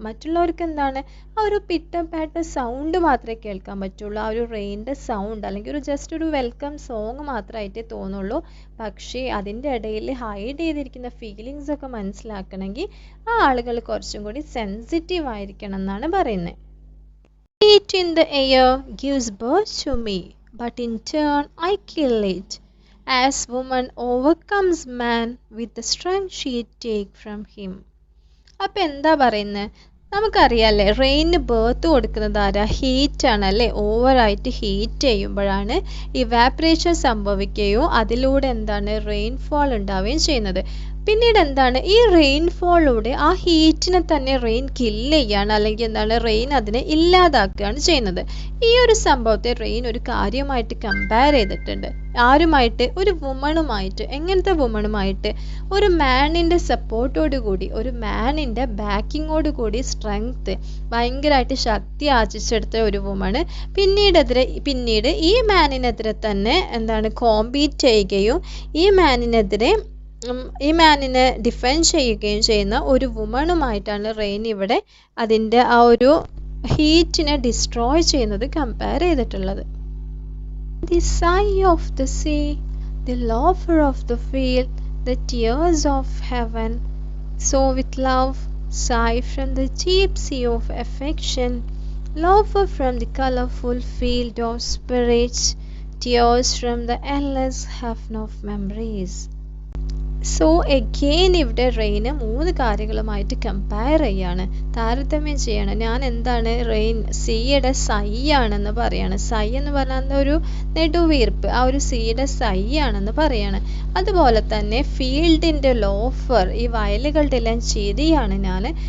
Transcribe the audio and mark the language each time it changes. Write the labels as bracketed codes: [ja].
[ml] മറ്റുള്ളവർക്ക് എന്താണ് ആ ഒരു പിട്ടപ്പാട്ട സൗണ്ട് മാത്രമേ കേൾക്കാൻ പറ്റുള്ളൂ, ആ ഒരു റെയിൻ്റെ സൗണ്ട് അല്ലെങ്കിൽ ഒരു ജസ്റ്റ് ഒരു വെൽക്കം സോങ് മാത്രമായിട്ടേ തോന്നുള്ളൂ. പക്ഷേ അതിൻ്റെ ഇടയിൽ ഹൈഡ് ചെയ്തിരിക്കുന്ന ഫീലിങ്സ് ഒക്കെ മനസ്സിലാക്കണമെങ്കിൽ ആ ആളുകൾ കുറച്ചും കൂടി സെൻസിറ്റീവ് ആയിരിക്കണം എന്നാണ് പറയുന്നത്. [en] Heat in the air gives birth to me, but in turn I kill it, as woman overcomes man with the strength she take from him. [ml] അപ്പം എന്താ പറയുന്നത്? നമുക്കറിയാമല്ലേ, റെയിന് ബേർത്ത് കൊടുക്കുന്നത് ആരാ? ഹീറ്റാണ് അല്ലേ. ഓവറായിട്ട് ഹീറ്റ് ചെയ്യുമ്പോഴാണ് ഇവാപ്രേഷൻ സംഭവിക്കുകയും അതിലൂടെ എന്താണ് റെയിൻഫോൾ ഉണ്ടാവുകയും ചെയ്യുന്നത്. പിന്നീട് എന്താണ് ഈ റെയിൻഫോളിലൂടെ ആ ഹീറ്റിനെ തന്നെ റെയിൻ കില്ല് ചെയ്യാണ്, അല്ലെങ്കിൽ എന്താണ് റെയിൻ അതിനെ ഇല്ലാതാക്കുകയാണ് ചെയ്യുന്നത്. ഈ ഒരു സംഭവത്തെ റെയിൻ ഒരു കാര്യമായിട്ട് കമ്പയർ ചെയ്തിട്ടുണ്ട്. ആരുമായിട്ട്? ഒരു വുമണുമായിട്ട്. എങ്ങനത്തെ വുമണുമായിട്ട്? ഒരു മാനിൻ്റെ സപ്പോർട്ടോട് കൂടി, ഒരു മാനിൻ്റെ ബാക്കിങ്ങോട് കൂടി സ്ട്രെങ്ത് ഭയങ്കരമായിട്ട് ശക്തി ആർജിച്ചെടുത്ത ഒരു വുമണ് പിന്നീട് ഈ മാനിനെതിരെ തന്നെ എന്താണ് കോമ്പീറ്റ് ചെയ്യുകയും ഈ മാനിനെ ഡിഫെൻഡ് ചെയ്യുകയും ചെയ്യുന്ന ഒരു വുമണുമായിട്ടാണ് റെയിൻ ഇവിടെ അതിൻ്റെ ആ ഒരു ഹീറ്റിനെ ഡിസ്ട്രോയ് ചെയ്യുന്നത് കമ്പയർ ചെയ്തിട്ടുള്ളത്. [en] The sigh of the sea, the laughter of the field, the tears of heaven, so with love, sigh from the deep sea of affection, laughter from the colorful field of spirits, tears from the endless heaven of memories. [ml] So again ഇവിടെ rain 3 കാര്യങ്ങളുമായിട്ട് compare ചെയ്യാണ്, താരതമ്യം ചെയ്യാണ്. ഞാൻ എന്താണ് rain സീയുടെ സൈ ആണെന്ന് പറയാണ്. സൈ എന്ന് പറഞ്ഞാൽ ഒരു നെടുവീർപ്പ്, ആ ഒരു സീയുടെ സൈ ആണെന്ന് പറയാണ്. അതുപോലെ തന്നെ ഫീൽഡിൻ്റെ ലോഫർ, ഈ വയലുകളുടെ എല്ലാം ചിരിയാണ് ഞാൻ.